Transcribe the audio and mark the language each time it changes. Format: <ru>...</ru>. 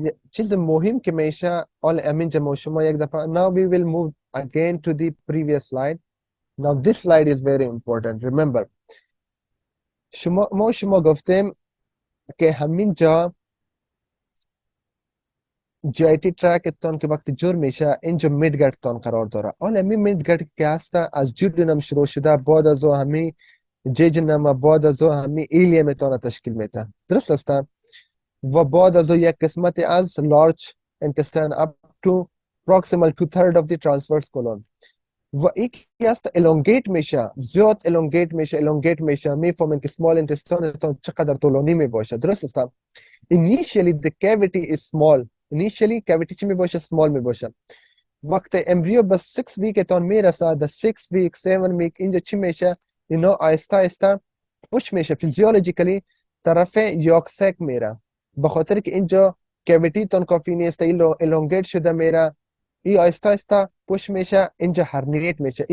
<fa>چیز مهم که میشه آل امین جمع شما یک دفعه.</fa> <en>Now we will move again to the previous slide. Now this slide is very important.</en> <fa>Remember شما گفتیم که همین جا GIT ترکتون که وقتی جور میشه اینجا میدگردتون قرار داره. آن همین میدگرد که هست از جودنم شروع شده بعد از او همین جیجنم بعد از او همین ایلیمتون تشکیل میده. درست است؟ و بعد از او یک قسمت از large intestine</fa> <en>up to proximal to third of the transverse colon.</en> <fa>و این که هست elongate میشه زیاد elongate میشه میفهمین که small intestine چقدر طولانی میباشه. درست است؟</fa> <en>Initially the cavity is small.</en> <fa>Initially cavity چی میباشه؟ small میباشه. وقت امبریو به 6 week تان میرسه در 6 week 7 week اینجا چی میشه؟ اینا آیسته آیسته پوش میشه فیزیولوژیکلی طرف یاکسک میره به خاطر که اینجا کاویتی تان کافی نیست elongate شده میره ای آیسته آیسته پوش میشه اینجا هرنیت میشه.</fa>